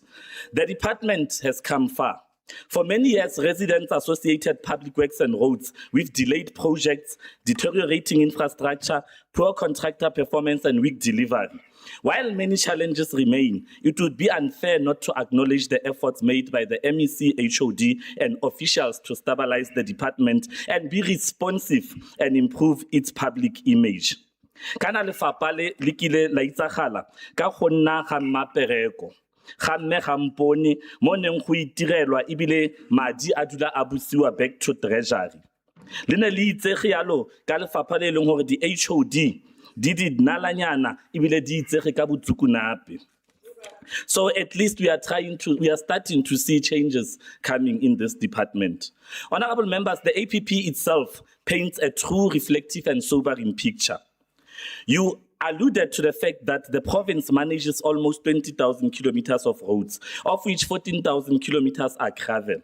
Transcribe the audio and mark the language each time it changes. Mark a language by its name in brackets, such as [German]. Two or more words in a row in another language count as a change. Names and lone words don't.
[English] The department has come far. For many years, residents associated public works and roads with delayed projects, deteriorating infrastructure, poor contractor performance, and weak delivery. While many challenges remain, it would be unfair not to acknowledge the efforts made by the MEC, HOD, and officials to stabilize the department and be responsive and improve its public image. [Tswana] Kana lefapha le kile la itsagala ka go nna ga mmapereko ga mme ga mpone mo neng go itirelwa ebile madi a dula a busiwa [English] back to treasury. [Tswana] Le ne le itsege yalo ka lefapha le leng gore di HOD di nalanyana ebile di itsege ka botsukunape. [English] So at least we are starting to see changes coming in this department. Honorable members, the APP itself paints a true reflective and sobering picture. You alluded to the fact that the province manages almost 20,000 kilometers of roads, of which 14,000 kilometers are gravel.